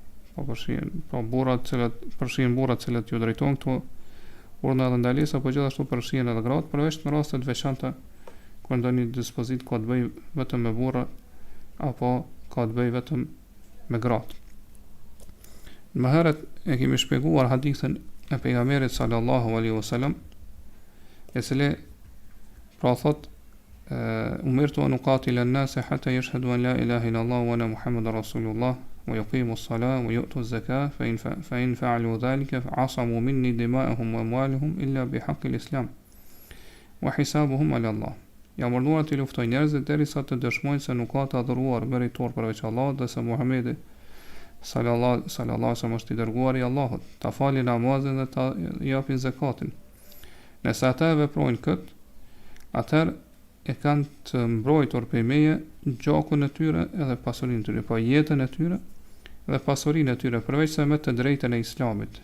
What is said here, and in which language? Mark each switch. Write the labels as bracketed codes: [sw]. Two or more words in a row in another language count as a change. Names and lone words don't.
[sq] Po burrat cilët ju drejtohen këto urdhna dhe ndalesa, po gjithashtu përfshihen edhe gratë, përveç në raste të veçanta kur ndonjë dispozit ka të bëjë vetëm me burra apo ka të bëjë vetëm me gratë. Më herët e kemi shpjeguar hadithën e pejgamberit [ar] صلى الله عليه وسلم, [sq] e cili pra thot: [ar] أمرت أن أقاتل الناس حتى يشهدوا أن لا إله إلا الله وأن محمدا رسول الله ويقيموا الصلاة ويؤتوا الزكاة فإن فعلوا ذلك عصموا مني دماءهم وأموالهم إلا بحق الإسلام وحسابهم على الله. [sq] Jam urdhëruar të luftoj njerëzit derisa të dëshmojnë se nuk ka të adhuruar meritor përveç Allahut dhe se Muhamedi [ar] صلى الله عليه وسلم [sq] është i dërguari i Allahut, ta falin namazin dhe ta japin zakatin. Nëse ata veprojnë kët, atëherë e kanë të mbrojtur prej meje gjakun e tyre edhe pasurinë e tyre, po jetën e tyre dhe pasurinë e tyre, përveç se me të drejtën e Islamit.